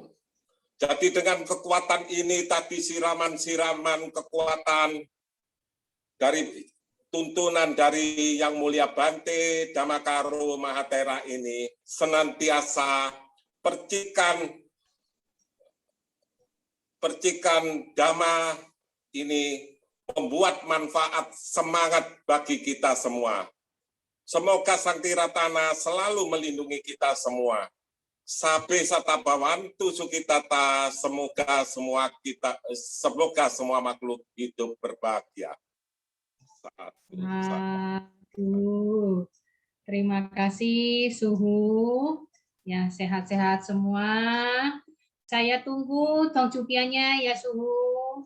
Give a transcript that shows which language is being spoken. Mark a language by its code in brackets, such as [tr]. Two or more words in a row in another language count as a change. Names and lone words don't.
[id] Jadi dengan kekuatan ini tadi siraman-siraman kekuatan dari tuntunan dari Yang Mulia Bante Damakaro Mahatera ini senantiasa percikan dhamma ini membuat manfaat semangat bagi kita semua. Semoga Sang Tiratana selalu melindungi kita semua. [pi] Sabe satabawantu sukitata, [id] semoga semua makhluk hidup berbahagia. Terima kasih Suhu. Ya, sehat-sehat semua. Saya tunggu Tongjupianya ya Suhu.